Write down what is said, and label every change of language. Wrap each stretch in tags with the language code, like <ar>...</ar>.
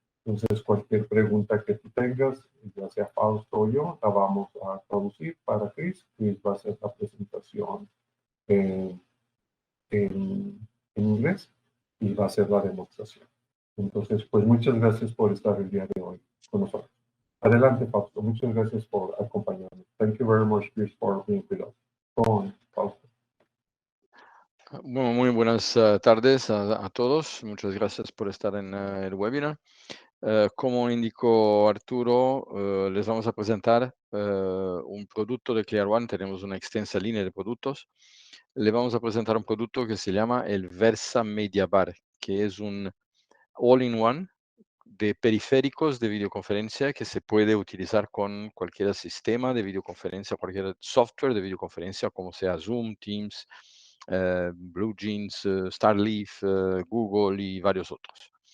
<es>Entonces, cualquier pregunta que tú tengas, ya sea Fausto o yo, la vamos a traducir para Chris. Chris va a hacer la presentación en, en inglés y va a hacer la demostración. Entonces, pues muchas gracias por estar el día de hoy con nosotros. Adelante, Fausto. Muchas gracias por acompañarnos.</es> <en>Thank you very much, Chris, for being with us. Go on, Fausto.</en> <es>Bueno, muy buenas tardes a todos. Muchas gracias por estar en el webinar. Como indicó Arturo, les vamos a presentar un producto de ClearOne. Tenemos una extensa línea de productos. Le vamos a presentar un producto que se llama el Versa Mediabar, que es un all-in-one de periféricos de videoconferencia que se puede utilizar con cualquier sistema de videoconferencia, cualquier software de videoconferencia, como sea Zoom, Teams, BlueJeans, Starleaf, Google y varios otros.</es>